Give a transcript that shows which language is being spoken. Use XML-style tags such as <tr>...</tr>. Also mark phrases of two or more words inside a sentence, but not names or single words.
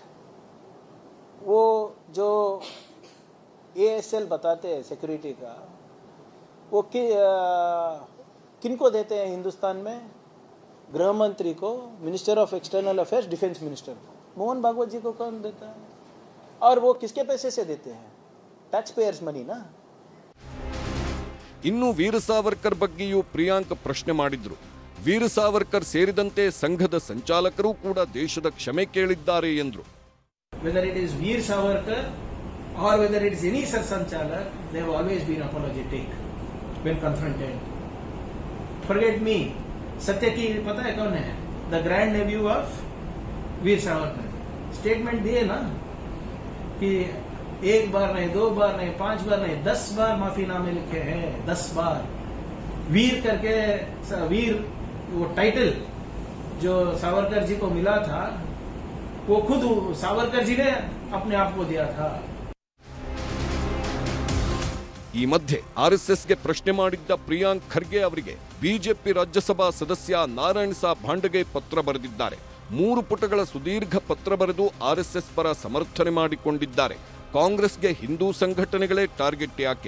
<hi>वो जो ASL बताते हैं सिक्योरिटी का, वो किनको देते हैं हिंदुस्तान में? गृह मंत्री को,</hi> <en>minister of external affairs, defence minister</en> <hi>को. मोहन भागवत जी को कौन देता है? और वो किसके पैसे से देते हैं?</hi> <en>tax payers money ना.</en> <kn>ಇನ್ನು ವೀರ ಸಾವರ್ಕರ್ ಬಗ್ಗೆಯೂ ಪ್ರಿಯಾಂಕ್ ಪ್ರಶ್ನೆ ಮಾಡಿದ್ರು. ವೀರ ಸಾವರ್ಕರ್ ಸೇರಿದಂತೆ ಸಂಘದ ಸಂಚಾಲಕರು ಕೂಡ ದೇಶದ ಕ್ಷಮೆ ಕೇಳಿದ್ದಾರೆ ಎಂದ್ರು.</kn> <en>Whether it is Veer Savarkar or whether it is any such Sanchalak, they have always been apologetic when confronted. Forget me.</en> <hi>सात्यकि पता है कौन है?</hi> <en>The grand nephew of Veer Savarkar.</en> <hi>स्टेटमेंट दिए ना कि एक बार नहीं, 2 बार नहीं, 5 बार नहीं, 10 बार माफीनामे लिखे हैं. 10 बार वीर करके, वीर वो टाइटल जो सावरकर जी को मिला था, वो खुद सावरकर जी ने अपने आप को दिया था.</hi> <kn>ಈ ಮಧ್ಯೆ RSSಗೆ ಪ್ರಶ್ನೆ ಮಾಡಿದ್ದ ಪ್ರಿಯಾಂಕ್ ಖರ್ಗೆ ಅವರಿಗೆ ಬಿಜೆಪಿ ರಾಜ್ಯಸಭಾ ಸದಸ್ಯ ನಾರಾಯಣ್ ಸಾ ಭಾಂಡಗೆ ಪತ್ರ ಬರೆದಿದ್ದಾರೆ. 3 ಪುಟಗಳ ಸುದೀರ್ಘ ಪತ್ರ ಬರೆದು RSS ಪರ ಸಮರ್ಥನೆ ಮಾಡಿಕೊಂಡಿದ್ದಾರೆ. ಕಾಂಗ್ರೆಸ್ಗೆ ಹಿಂದೂ ಸಂಘಟನೆಗಳೇ ಟಾರ್ಗೆಟ್ ಯಾಕೆ?</kn>